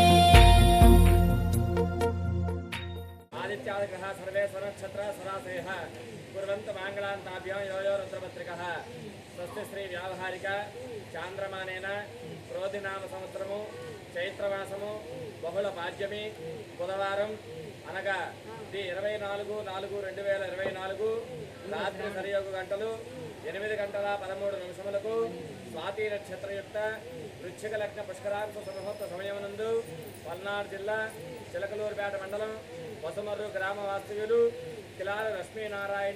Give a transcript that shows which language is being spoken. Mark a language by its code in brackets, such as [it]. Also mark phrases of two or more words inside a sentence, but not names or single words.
[sa] आदित्यादिग्रहाः सर्वे स्वनक्षत्रा सरासयः कुर्वन्तु माङ्गलान्ताभ्यां यो यो रुद्रपत्रिकः स्वस्ति श्री व्यावहारिक [te] చాంద్రమానేన క్రోధినామ సంవత్సరము చైత్రమాసము బహుళ పాడ్యమి బుధవారం అనగా 24/4/2024 రాత్రి 7 గంటలు 8 గంటల 13 నిమిషములకు స్వాతి నక్షత్రయుక్త వృశ్చిక లగ్న పుష్కరాంశ ముహూర్త సమయమునందు పల్నాడు జిల్లా చిలకలూరుపేట మండలం వసుమర్రు గ్రామ వాస్తవ్యులు కిలాల లక్ష్మీనారాయణ